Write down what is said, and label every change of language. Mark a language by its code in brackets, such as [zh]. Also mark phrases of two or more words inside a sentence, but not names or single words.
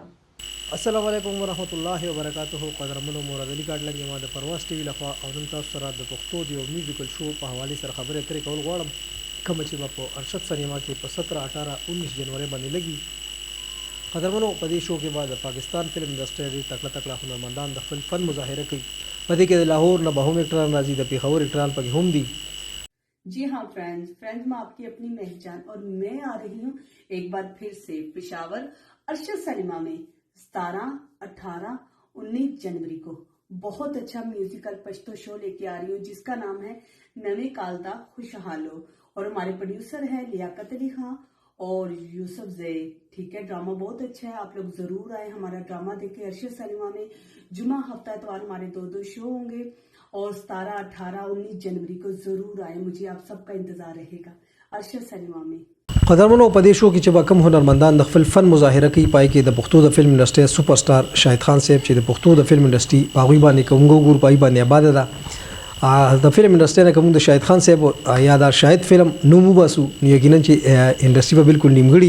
[ps] السلام علیکم ورحمۃ الله وبرکاتہ قدرمنو مراد علي کاټ لګي ما د پرواز ټي وی لخوا او نن تاسو سره د پښتو دی یو [en] میوزیکل شو [ps] په حواله سره خبرې اترې کول غواړم کوم چې په ارشد سینما کې په 17 18 19 جنوري باندې لګي قدرمنو په دې شو کې بعد پاکستان [en] فلم انډستری [ps] تکړه هنرمندان د خپل فن مظاهره کوي په دې کې د لاهور نه به هم اکټران راځي د پیښور اکټران پکې هم دي [ur] جی ہاں فرینڈز میں آپ کی اپنی مہجان اور میں آ رہی ہوں ایک بار پھر سے پشاور ارشد سینما میں 17 18 19 جنوری کو بہت اچھا میوزیکل پشتو شو لے کے آ رہی ہوں جس کا نام ہے نوے کال دا خوشحالو اور ہمارے پروڈیوسر ہے لیاقت علی خاں اور یوسف زید. ٹھیک ہے، ڈرامہ بہت اچھا ہے، آپ لوگ ضرور آئے ہمارا ڈرامہ دیکھیں. ارشد سینما میں جمعہ ہفتہ اتوار ہمارے دو شو ہوں گے اور 17 18 19 جنوری کو ضرور آئے، مجھے آپ سب کا انتظار رہے گا ارشد سینما میں. [ps] قدرمنو په دې شو کې چې به کوم هنرمندان د خپل فن مظاهره کوي پای کې د پښتو د [en] فلم انډستری سپر سٹار [ps] شاهد خان صاحب چې د پښتو د [en] فلم انډستری [ps] په غوي باندې کومګو ګور پای باندې آباد ده د [en] فلم انډستری [ps] نه کوم د شاهد خان صاحب یا د شاهد فلم نو مو باسو یقینا چې انډستری په بالکل